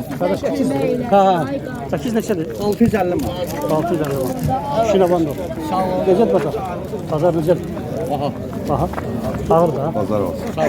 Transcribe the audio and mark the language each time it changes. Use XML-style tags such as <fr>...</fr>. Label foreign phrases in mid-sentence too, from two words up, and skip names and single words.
<az>Ha. 8 neçədir? 650 manat. 650 manat. İşin alan olsun. Sağ ol. Necədir bazar? Bazar necədir? Aha. Aha. Ağır da. pazar olsun.</az>